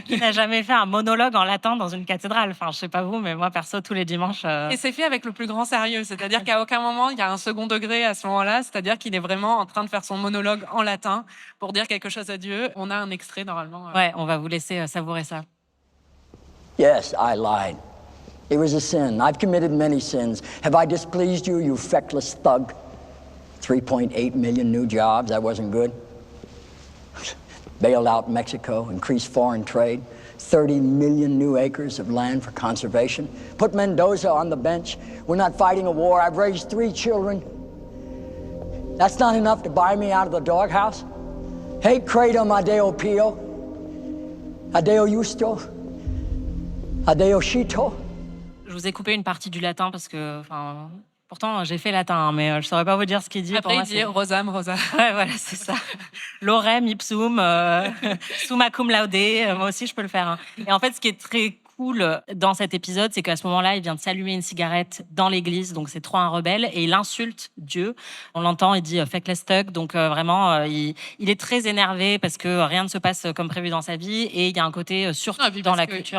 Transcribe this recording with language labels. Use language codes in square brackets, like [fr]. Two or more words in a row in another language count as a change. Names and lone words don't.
[fr] Qui n'a jamais fait un monologue en latin dans une cathédrale? Enfin, je sais pas vous, mais moi, perso, tous les dimanches... Et c'est fait avec le plus grand sérieux, c'est-à-dire qu'à aucun moment il y a un second degré à ce moment-là, c'est-à-dire qu'il est vraiment en train de faire son monologue en latin pour dire quelque chose à Dieu. On a un extrait normalement. Ouais, on va vous laisser savourer ça. [en] Yes, I lied. It was a sin. I've committed many sins. Have I displeased you, you feckless thug? 3.8 million new jobs, that wasn't good. Bailed out Mexico, increased foreign trade, 30 million new acres of land for conservation. Put Mendoza on the bench. We're not fighting a war. I've raised 3 children. That's not enough to buy me out of the doghouse? [la] Hey, Kratom Adeo Pio. Adeo Justo. Adeo Shito. [fr] Je vous ai coupé une partie du latin parce que... Pourtant, j'ai fait latin, mais je saurais pas vous dire ce qu'il dit. Après, Pour moi, il dit Rosam, Rosa. Ouais, voilà, c'est ça. [la] Lorem ipsum, summa cum laude. [fr] Moi aussi, je peux le faire. Hein. Et en fait, ce qui est très cool dans cet épisode, c'est qu'à ce moment-là, il vient de s'allumer une cigarette dans l'église, donc c'est trop un rebelle, et il insulte Dieu. On l'entend, il dit [en] feckless thug, [fr] donc vraiment, il est très énervé parce que rien ne se passe comme prévu dans sa vie, et il y a un côté surtout dans la culture.